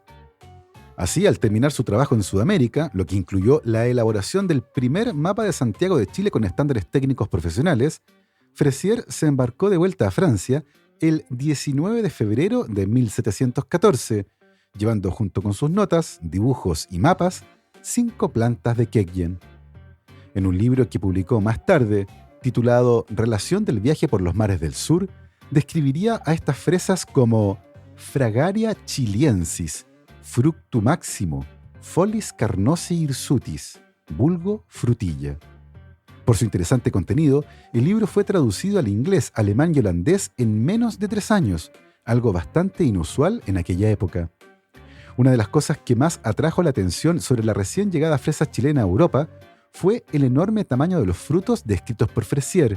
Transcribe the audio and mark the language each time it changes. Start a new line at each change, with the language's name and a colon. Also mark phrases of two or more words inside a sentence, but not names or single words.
Spanish: Así, al terminar su trabajo en Sudamérica, lo que incluyó la elaboración del primer mapa de Santiago de Chile con estándares técnicos profesionales, Fressier se embarcó de vuelta a Francia el 19 de febrero de 1714, llevando junto con sus notas, dibujos y mapas 5 plantas de queyen. En un libro que publicó más tarde, titulado Relación del viaje por los mares del sur, describiría a estas fresas como
Latin: Fragaria chiliensis, fructu maximo, folis carnosi hirsutis, vulgo frutilla.
Spanish: Por su interesante contenido, el libro fue traducido al inglés, alemán y holandés en menos de 3 años, algo bastante inusual en aquella época. Una de las cosas que más atrajo la atención sobre la recién llegada fresa chilena a Europa fue el enorme tamaño de los frutos descritos por Fressier.